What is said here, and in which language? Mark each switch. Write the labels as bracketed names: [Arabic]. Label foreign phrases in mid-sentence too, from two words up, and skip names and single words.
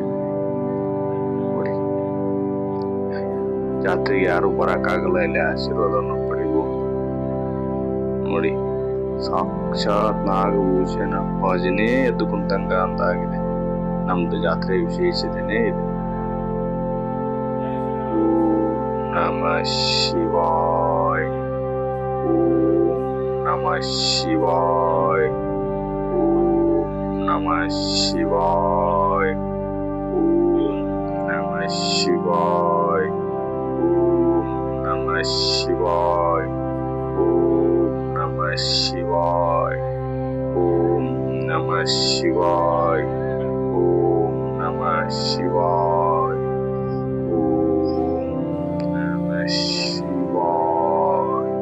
[Kannada] ನೋಡಿ, ಜಾತ್ರೆಗೆ ಯಾರು ಬರಕ್ಕಾಗಲ್ಲ, ಇಲ್ಲಿ ಆಶೀರ್ವಾದವನ್ನು ಪಡೆಯಬಹುದು. ನೋಡಿ, ಸಾಕ್ಷಾತ್ ನಾಗಭೂಷಣ ಭಜನೆ ಎದ್ದು ಕುಂತಂಗ ಅಂತಾಗಿದೆ. ನಮ್ದು ಜಾತ್ರೆ ವಿಶೇಷತೆನೇ ಇದೆ. [Sanskrit] ನಮಃ ಶಿವಾಯ, ಓಂ ನಮಃ ಶಿವಾಯ, ಓಂ ನಮಃ ಶಿವಾಯ, ಓಂ ನಮಃ ಶಿವಾಯ, ಓಂ ನಮಃ ಶಿವಾಯ, ಓಂ ನಮಃ ಶಿವಾಯ, ಓಂ ನಮಃ ಶಿವಾಯ, ಓಂ ನಮಃ ಶಿವಾಯ, ಓಂ ನಮಃ ಶಿವಾಯ,